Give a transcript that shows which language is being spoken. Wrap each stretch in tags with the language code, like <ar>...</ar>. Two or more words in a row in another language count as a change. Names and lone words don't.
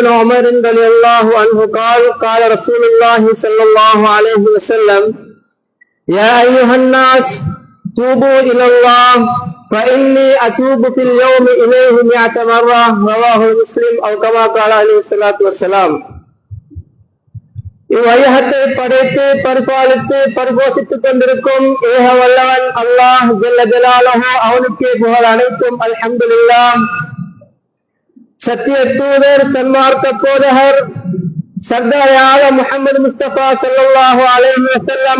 <ar>عمر رضي الله عنه قال قال رسول الله صلى الله عليه وسلم يا أيها الناس توبوا إلى الله فإني أتوب في اليوم إليه 100 مرة رواه مسلم أو كما قال عليه الصلاة والسلام</ar> <ta>இவ்வையகத்தை படைத்து பரிபாலித்து பரிபோஷித்துக் கொண்டிருக்கும் ஏக வல்லவன் அல்லாஹ்</ta> <ar>جل جلاله</ar> <ta>அவனுக்கே புகழ் அனைத்தும் அல்ஹம்துலில்லாஹ். சத்திய தூதர் சன்மார்க்க போதகர் சர்தார் முஹம்மது முஸ்தபா</ta> <ar>صلى الله عليه وسلم</ar>